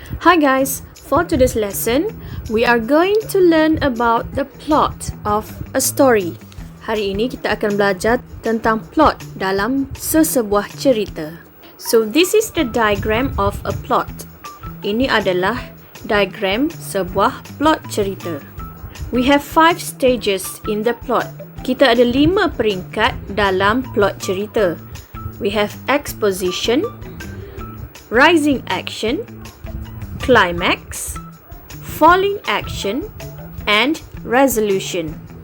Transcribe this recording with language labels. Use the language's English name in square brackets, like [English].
[English] Hi guys, for today's lesson, we are going to learn about the plot of a story. [Malay] Hari ini kita akan belajar tentang plot dalam sesebuah cerita. [English] So this is the diagram of a plot. [Malay] Ini adalah diagram sebuah plot cerita. [English] We have 5 stages in the plot. [Malay] Kita ada 5 peringkat dalam plot cerita. [English] We have exposition, rising action, climax, falling action, and resolution.